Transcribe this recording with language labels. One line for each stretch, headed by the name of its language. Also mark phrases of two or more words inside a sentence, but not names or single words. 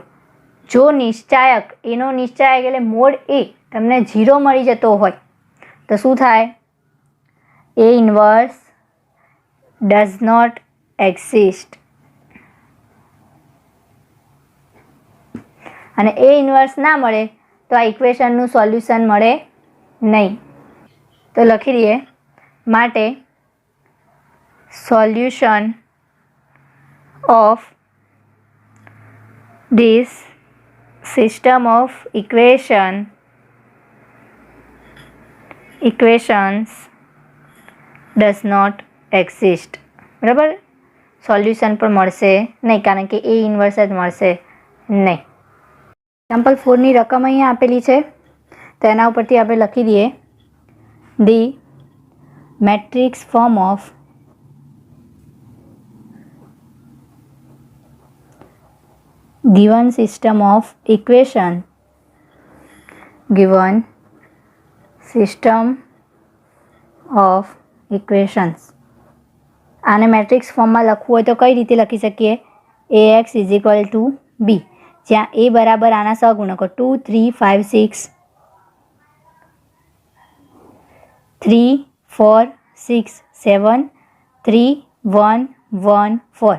Gujarati: જો નિશ્ચાયક એનો નિશ્ચાયક એટલે મોડ એ તમને 0 મળી જતો હોય તો શું થાય
English: a inverse does not exist.
Gujarati: અને
English: a inverse
Gujarati: ના મળે તો આ ઇક્વેશનનું સોલ્યુશન મળે નહીં. તો લખી દઈએ માટે
English: solution of this system of equations does not exist.
Gujarati: બરાબર સોલ્યુશન પણ મળશે નહીં કારણ કે
English: a inverse
Gujarati: જ મળશે નહીં. એક્ઝામ્પલ 4ની રકમ અહીંયા આપેલી છે તો એના ઉપરથી આપણે લખી દઈએ
English: the matrix form of given system of equation given system of equations.
Gujarati: આને મેટ્રિક્સ ફોર્મમાં લખવું હોય તો કઈ રીતે લખી શકીએ
English: ax is equal to b
Gujarati: જ્યાં a બરાબર આના સહગુણકો 2 3 5 6 3 4 6 7 3 1 1 4.